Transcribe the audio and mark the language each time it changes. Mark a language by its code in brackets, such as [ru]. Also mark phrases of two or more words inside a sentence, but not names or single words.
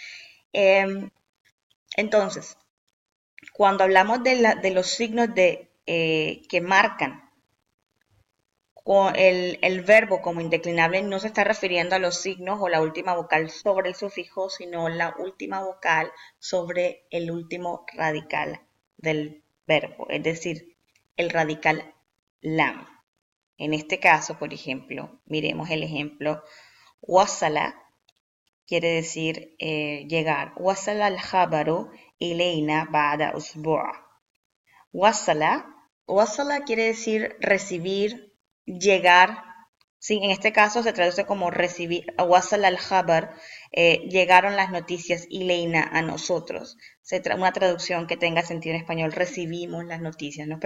[es] Entonces, cuando hablamos de los signos que marcan el verbo como indeclinable, no se está refiriendo a los signos o la última vocal sobre el sufijo, sino la última vocal sobre el último radical del verbo, es decir, el radical lam. En este caso, por ejemplo, miremos el ejemplo, wasala quiere decir llegar. [ar] وصل الخبر إلينا بعد أسبوع. [es] Wasala quiere decir recibir, llegar. Sí, en este caso se traduce como recibir. [ar] وصل الخبر, [es] llegaron las noticias ileina a nosotros. Una traducción que tenga sentido en español, recibimos las noticias, ¿no?